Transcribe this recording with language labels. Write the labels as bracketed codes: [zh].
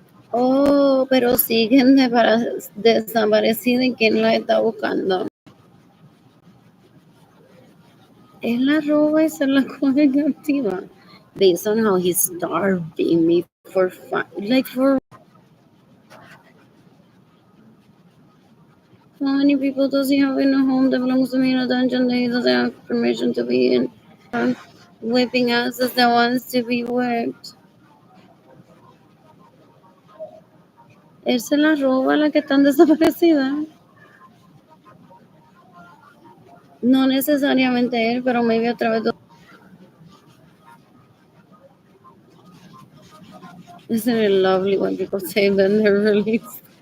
[es] Oh, pero siguen desaparecida y quién la está buscando. Él la roba y se la coge activa. [en] Based on how he's starving me for fun. Like, for how many people does he have in a home that belongs to me in a dungeon that he doesn't have permission to be in? Whipping asses that wants to be whipped. [es] Él se la roba a las que están desaparecidas. No necesariamente él, pero maybe a través de... [en] Isn't it lovely when people say then they're released?